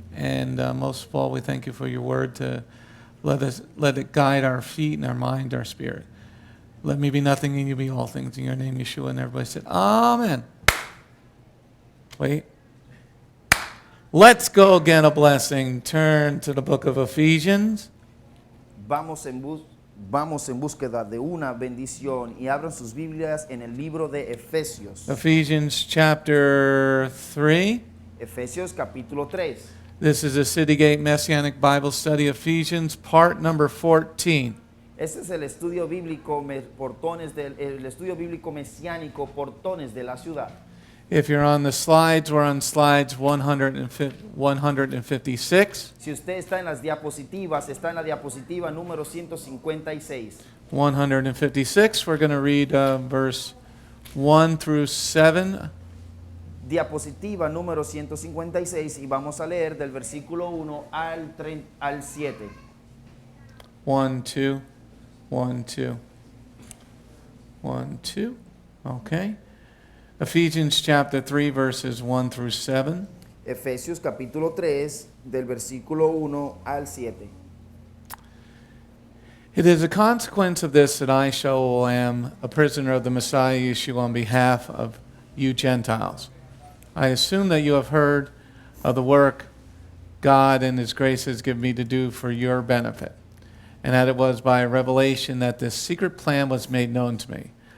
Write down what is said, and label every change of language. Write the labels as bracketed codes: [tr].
[en] And most of all, we thank you for your word to let it guide our feet and our mind, our spirit. Let me be nothing and you be all things. In your name, Yeshua. And everybody said, Amen. Wait. Let's go get a blessing. Turn to the book of Ephesians. [es] Vamos en búsqueda de una bendición y abran sus Biblias en el libro de Efesios. [en] Ephesians chapter 3. [es] Efesios capítulo 3. [en] This is a City Gate Messianic Bible Study, Ephesians, part number 14. [es] Este es el estudio bíblico el estudio bíblico mesiánico Portones de la Ciudad. [en] If you're on the slides, we're on slides 156. [es] Si usted está en las diapositivas, está en la diapositiva número 156. [en] 156, we're going to read verse 1 through 7. [es] Diapositiva número 156 y vamos a leer del versículo 1 al 7. [en] 1, 2, 1, 2, 1, 2. Okay. Ephesians chapter 3, verses 1 through 7. [es] Efesios capítulo 3 del versículo 1 al 7. [en] It is a consequence of this that I, Sha'ul, am a prisoner of the Messiah Yeshua on behalf of you Gentiles. I assume that you have heard of the work God and His grace has given me to do for your benefit, and that it was by a revelation that this secret plan was made known to me.